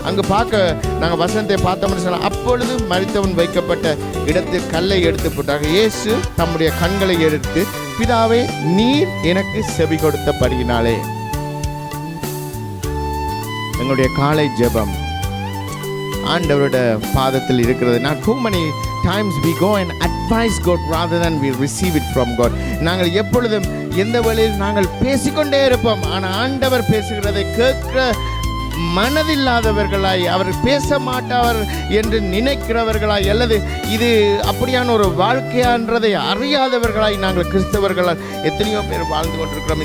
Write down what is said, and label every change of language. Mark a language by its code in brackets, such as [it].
[ta] அங்கு நாங்கள் வசனத்தை பார்த்தோம்னு சொன்னால், அப்பொழுது மரித்தவன் வைக்கப்பட்ட இடத்தில் கல்லை எடுத்து போட்டாங்க. இயேசு தம்முடைய கண்களை எடுத்து, பிதாவே, நீர் எனக்கு செவி கொடுத்தபடியினாலே. எங்களுடைய காலை ஜெபம் ஆண்டவரோட பாதத்தில் இருக்கிறது. நான் [en] too many times we go and advise God rather than we receive it from God. [ta] நாங்கள் எப்பொழுதும் எந்த வழியில் நாங்கள் பேசிக்கொண்டே இருப்போம், ஆனால் ஆண்டவர் பேசுகிறதை கேட்கிற மனதில்லாதவர்களாய், அவர் பேச மாட்டார் என்று நினைக்கிறவர்களாய், அல்லது இது அப்படியான ஒரு வாழ்க்கையான்றதை அறியாதவர்களாய் நாங்கள் கிறிஸ்தவர்களால் எத்தனையோ பேர் வாழ்ந்து கொண்டிருக்கிறோம்.